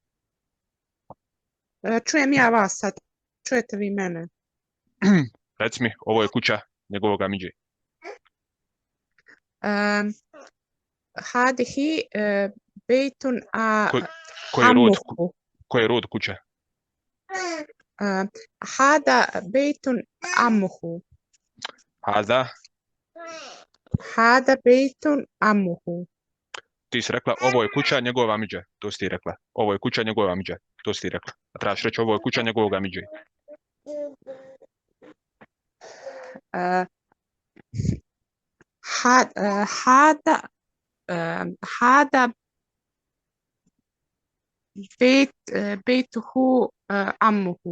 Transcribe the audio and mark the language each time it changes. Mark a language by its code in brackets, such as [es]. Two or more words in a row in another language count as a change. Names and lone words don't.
[bs] Čujem ja vas sad, čujete vi mene? Reci mi, ovo je kuća njegovog amidže. [ar] هذه بيتٌ [bs] Koji [ar] عمُّه. [bs] je rod kuća? [ar] هذا بيتٌ عمُّه. هذا, هذا بيتٌ عمُّه. [bs] ti si rekla, ovo je kuća njegovog amidže. To si ti rekla. Ovo je kuća njegovog amidže. To si ti rekla. A trebaš reći, ovo je kuća njegovog amidže. [ar] هذا بيتُه عمُّه.